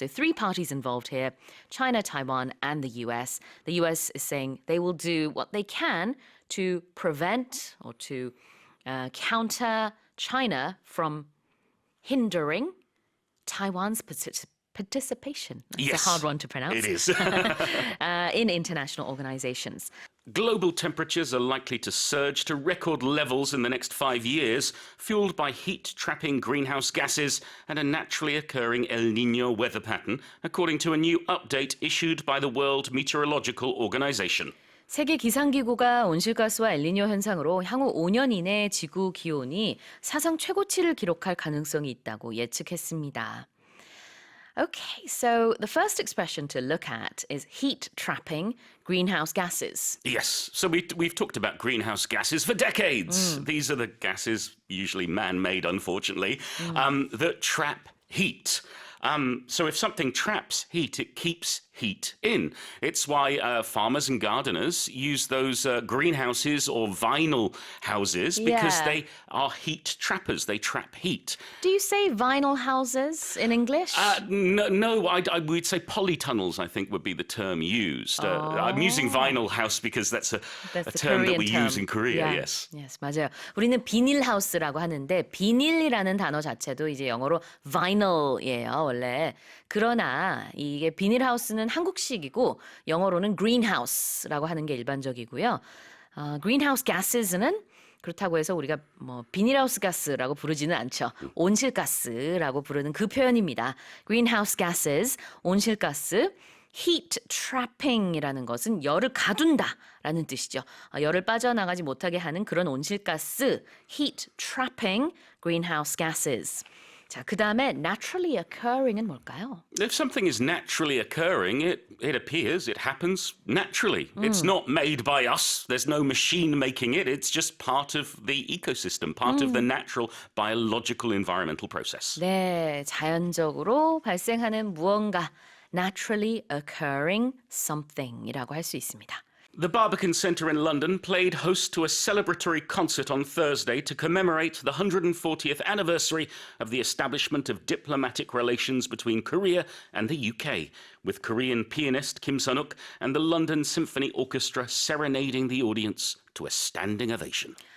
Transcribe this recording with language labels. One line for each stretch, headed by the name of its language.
English: So three parties involved here: China, Taiwan, and the US. The US is saying they will do what they can to prevent or to counter China from hindering Taiwan's participation. It's Yes, a hard one to pronounce. It is. In international organizations. Global temperatures are likely to surge to record levels in the next 5 years, fueled by heat-trapping greenhouse gases and a naturally occurring El Niño weather pattern, according to a new update issued by the World Meteorological Organization.
Korean: 세계 기상기구가 온실가스와 엘니뇨 현상으로 향후 5년 이내의 지구 기온이 사상 최고치를 기록할 가능성이 있다고 예측했습니다.
English: Okay, so the first expression to look at is heat trapping greenhouse gases. Yes, so we've talked about greenhouse gases for decades. These are the gases, usually man-made, unfortunately, that trap heat. So if something traps heat, it keeps heat in. It's why farmers and gardeners use those greenhouses or vinyl houses because they are heat trappers. They trap heat. Do you say vinyl houses in English? No, we'd say polytunnels, I think would be the term used. I'm using vinyl house because that's a term that we use in Korea, yes. Yes,
Korean: 맞아요. 우리는 비닐 하우스라고 하는데 비닐이라는 단어 자체도 이제 영어로 vinyl이에요, 원래. 그러나 이게 비닐 하우스는 한국식이고 영어로는 greenhouse라고 하는 게 일반적이고요. greenhouse gases는 그렇다고 해서 우리가 뭐 비닐하우스 가스라고 부르지는 않죠. 온실가스라고 부르는 그 표현입니다. greenhouse gases, 온실가스, heat trapping이라는 것은 열을 가둔다라는 뜻이죠. 열을 빠져나가지 못하게 하는 그런 온실가스,
English: heat trapping greenhouse gases.
Korean: 자, 그 다음에 naturally occurring은 뭘까요?
English: If something is naturally occurring, it appears, it happens naturally. It's not made by us. There's no machine making it. It's just part of the ecosystem, part of the natural biological environmental process.
Korean: 네, 자연적으로 발생하는 무언가,
English: naturally occurring something
Korean: 이라고 할 수 있습니다.
English: The Barbican Centre in London played host to a celebratory concert on Thursday to commemorate the 140th anniversary of the establishment of diplomatic relations between Korea and the UK, with Korean pianist Kim Sun-wook and the London Symphony Orchestra serenading the audience to a standing ovation.